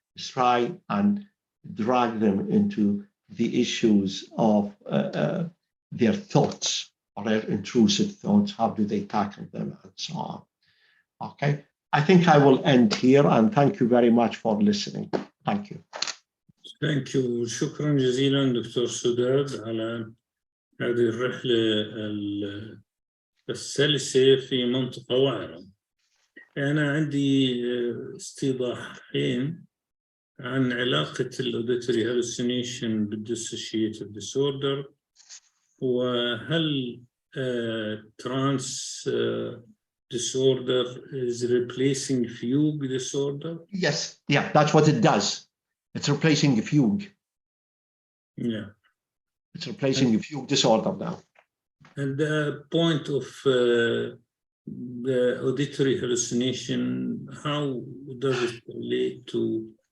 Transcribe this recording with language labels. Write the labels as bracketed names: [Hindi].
[English] Try and drag them into the issues of their thoughts or their intrusive thoughts. How do they tackle them, and so on. Okay, I think I will end here, and thank you very much for listening. Thank you. Thank you. [Arabic] شكرا جزيلا دكتور سداد على هذه الرحلة السلسة في منطقة وعرة. أنا عندي استيضاحين عن علاقة [English] الأوديتوري هالوسينيشن بالديسوشيتيف ديسوردر، [Arabic] وهل ترانس [English] disorder is replacing fugue disorder? Yes, yeah, that's what it does. It's replacing a fugue. Yeah. It's replacing a fugue disorder now. And the point of the auditory hallucination, how does it relate to?